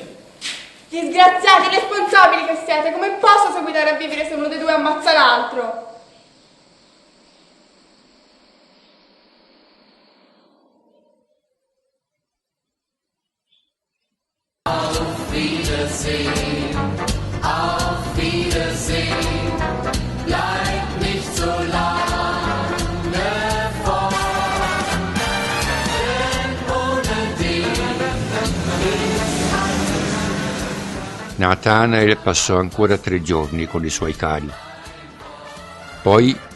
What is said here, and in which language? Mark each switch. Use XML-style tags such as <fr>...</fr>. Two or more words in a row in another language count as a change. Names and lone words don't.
<it>Disgraziati, responsabili che siete, come posso seguitare a vivere se uno dei due ammazza l'altro?</it> <de>Auf Wiedersehen, auf Wiedersehen, bleib nicht so lange fort, denn ohne dich.</de> <it>Nathanael passò ancora 3 giorni con i suoi cari.</it>